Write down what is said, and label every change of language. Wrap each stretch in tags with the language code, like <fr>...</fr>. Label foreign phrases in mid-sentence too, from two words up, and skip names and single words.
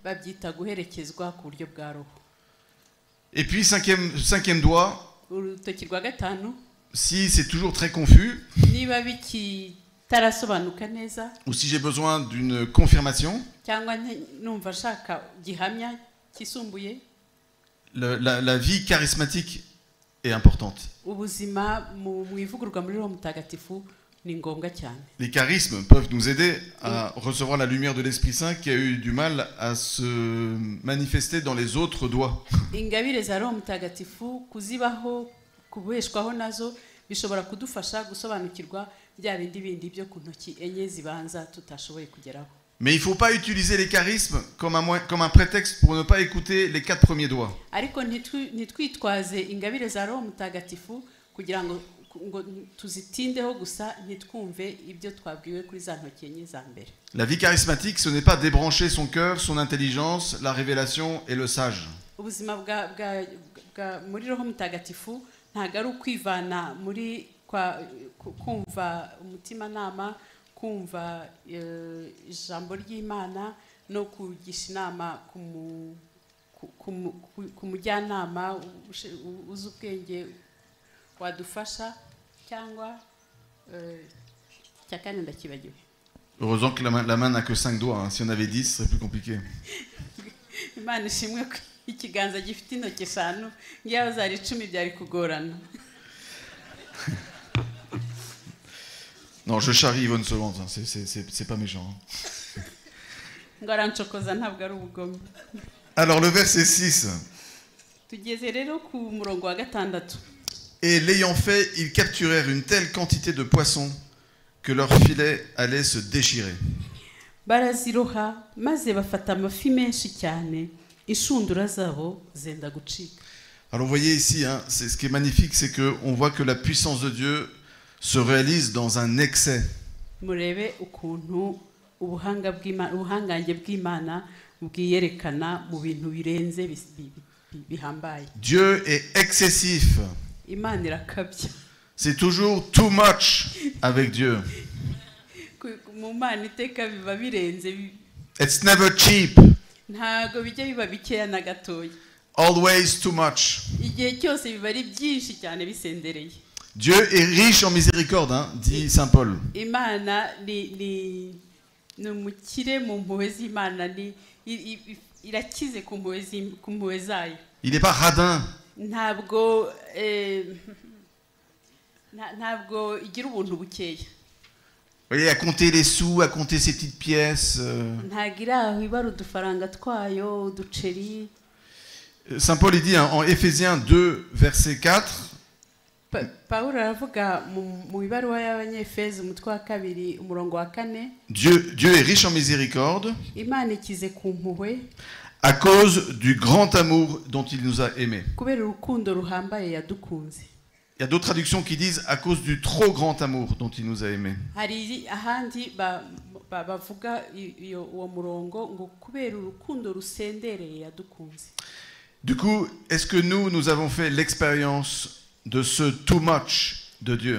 <fr>Et puis 5e doigt, si c'est toujours très confus, ou si j'ai besoin d'une confirmation, la vie charismatique est importante.</fr> <rw>ubuzima mu ivugururwa muri Roho Mutagatifu ni ngombwa cyane.</rw> <fr>Les charismes peuvent nous aider à recevoir la lumière de l'Esprit Saint qui a eu du mal à se manifester dans les autres doigts.</fr> <rw>Ingabire za Roho Mutagatifu kuzibaho kubuheshwaho nazo bishobora kudufasha gusobanukirwa bya bindi bindi byo ku ntoki enye zibanza tutashoboye kugeraho.</rw> <fr>Mais il ne faut pas utiliser les charismes comme un prétexte pour ne pas écouter les 4 premiers doigts.</fr> <rw>Ariko ntitwitwaze ingabire za Roho Mutagatifu kugira ngo tuzitindeho gusa ntitwumve ibyo twabwiwe kuri za ntoki enye za mbere.</rw> <fr>La vie charismatique, ce n'est pas débrancher son cœur, son intelligence, la révélation et le sage.</fr> <rw>Ubuzima bwa muri Roho Mutagatifu ntago ari ukwivana muri kumva umutimanama, kumva ijambo ry'Imana no kugisha inama ku mujyanama uzi ubwenge wadufasha cyangwa cyakane ndakibagiwe.</rw> <fr>Heureusement que la main n'a que 5 doigts, hein. Si on avait 10, ce serait plus compliqué.</fr> <rw>Imana ishimwe ko ikiganza gifite intoki 5 ngiyo zari 10 byari kugorana.</rw> <fr>Non, je charrie Yvonne Solente, hein. C'est pas méchant. Hein.</fr> <rw>Ngaranchokoza ntabwo ari ubugome.</rw> <fr>Alors le verset 6.</fr> <rw>Tugeze rero ku murongo wa 6.</rw> <fr>Et l'ayant fait, ils capturèrent une telle quantité de poissons que leurs filets allaient se déchirer.</fr> <rw>Baraziroha maze bafata amafi menshi cyane inshundura zabo zenda gucika.</rw> <fr>Alors vous voyez ici, hein, c'est ce qui est magnifique, c'est que on voit que la puissance de Dieu se réalise dans un excès.</fr> <rw>Murebe ukuntu ubuhangange bw'Imana bwiyerekana mu bintu birenze bihambaye.</rw> <fr>Dieu est excessif.</fr> <rw>Imana irakabya.</rw> <fr>C'est toujours</fr> <en>too much</en> <fr>avec Dieu.</fr> <rw>Mu Mana iteka biba birenze.</rw> <en>It's never cheap.</en> <rw>Ntago bijya biba bikeya na gatoya.</rw> <en>Always too much.</en> <rw>Igihe cyose biba ari byinshi cyane bisendereye.</rw> <fr>Dieu est riche en miséricorde, hein, dit saint Paul.</fr> <rw>Imana ni umukire mu mpuhwe z'Imana, irakize ku mpuhwe zayo.</rw> <fr>Il n'est pas radin.</fr> <rw>Ntabwo igira ubuntu bukeya.</rw> <fr>Vous voyez, à compter les sous, à compter ses petites pièces.</fr> <rw>Ntagira ibara udufaranga twayo, uduceri.</rw> <fr>Saint Paul il dit hein, en Éphésiens 2, verset 4.</fr> <rw>Paulo aravuga mu ibaruwa y'Abanyefeso umutwe wa 2 umurongo wa 4.</rw> <fr>Dieu est riche en miséricorde.</fr> <rw>Imana ikize ku mpuhwe.</rw> <fr>À cause du grand amour dont il nous a aimés.</fr> <rw>Kubera urukundo ruhambaye yadukunze.</rw> <fr>Il y a d'autres traductions qui disent à cause du trop grand amour dont il nous a aimés.</fr> <rw>Hari ahandi bavuga uwo murongo ngo kubera urukundo rusendereye yadukunze.</rw> <fr>Du coup, est-ce que nous avons fait l'expérience de ce</fr> <en>too much</en> <fr>de Dieu?</fr>